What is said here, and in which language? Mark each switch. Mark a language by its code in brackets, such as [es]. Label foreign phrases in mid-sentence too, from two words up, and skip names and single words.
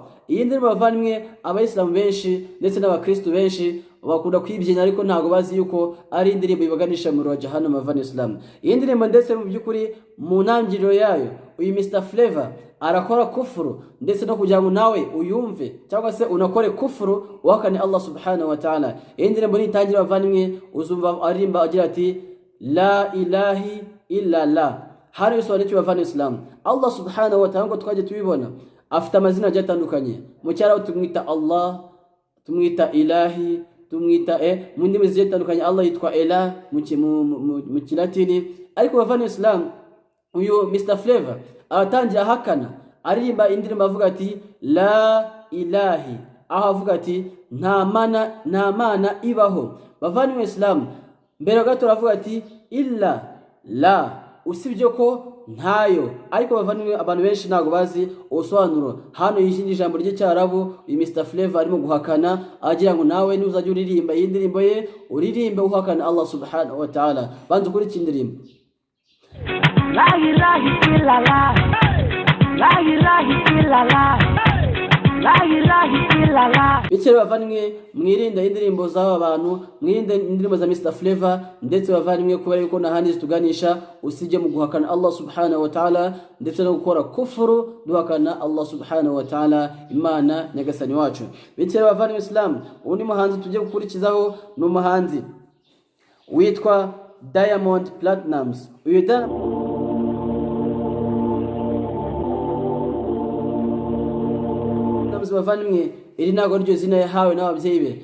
[rw] Iyi ndirimbo bavandimwe abayisilamu benshi ndetse n'abakristo benshi bakunda kwibyina, ariko ntago bazi yuko ari indirimbo ibaganisha mu Jahannama bavandimwe Islam. Iyi ndirimbo ndetse mu byukuri mu ntangiriro yayo uyu Mr Flavor arakora kufuru, ndetse no kugira ngo nawe uyumve cyangwa se unakore kufuru uhakane Allah [ar] سبحانه وتعالى. [rw] Iyi ndirimbo nitangira bavandimwe uzumva arimba agira ati [ar] لا إله إلا لا. [rw] Hari bisobanuye bavandimwe Islam Allah [ar] سبحانه وتعالى [rw] ngo twaje tubibona afite amazina agiye atandukanye. Mu cyaraho tumwita Allah, tumwita ilahi, tumwita mu ndimi zigiye zitandukanye. Allah yitwa Ela mu Kilatini. Ariko bavandimwe Islam uyu Mr Flavor atangira hakana, aririmba indirimbo avuga ati [ar] لا إله, [rw] aho avuga ati nta mana ibaho. Bavandimwe Islam mbere gato avuga ati [ar] إلا لا, [rw] usibye ko ntayo. Ariko bavandimwe abantu benshi ntago bazi ubusobanuro. Hano yishindi ijambo ry'icyarabu uyu Mr Flavor arimo guhakana, agira ngo nawe nuzajya uririmba iyi ndirimbo ye uririmbe uhakana Allah [ar] سبحانه وتعالى. [rw] Banze kuri iki ndirimbo [ar] لا إله إلا الله، لا إله إلا الله، لا إله إلا الله. [rw] Bityo bavandimwe mwirinde indirimbo z'aba bantu, mwirinde indirimbo za Mr Flavor, ndetse bavandimwe kubera yuko nta handi zituganisha usibye mu guhakana Allah [ar] سبحانه وتعالى, [rw] ndetse no gukora kufuru duhakana Allah [ar] سبحانه وتعالى, [rw] Imana nyagasani wacu. Bityo bavandimwe Islam undi muhanzi tujye gukurikizaho ni umuhanzi witwa Diamond Platnumz. Uyu bavandimwe iri ntago ryo zina yahawe n'ababyeyi be.